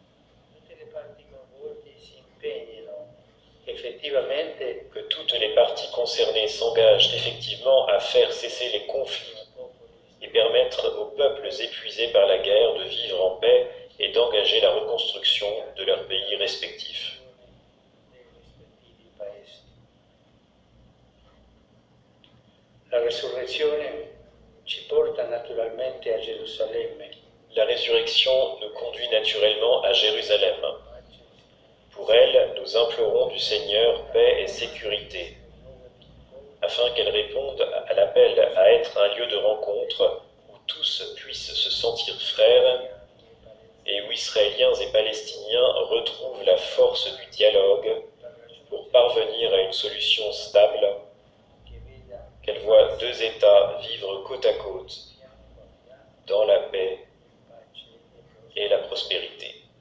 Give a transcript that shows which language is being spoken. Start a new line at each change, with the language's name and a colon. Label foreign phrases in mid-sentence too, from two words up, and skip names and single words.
French: Que toutes les parties concernées s'engagent effectivement à faire cesser les conflits et permettre aux peuples épuisés par la guerre de vivre en paix et d'engager la reconstruction de leurs pays respectifs.
Italian: La resurrezione ci porta naturalmente a Gerusalemme.
French: La résurrection nous conduit naturellement à Jérusalem. Pour elle, nous implorons du Seigneur paix et sécurité, afin qu'elle réponde à l'appel à être un lieu de rencontre où tous puissent se sentir frères et où Israéliens et Palestiniens retrouvent la force du dialogue pour parvenir à une solution stable, qu'elle voit deux États vivre côte à côte dans la paix et la prospérité.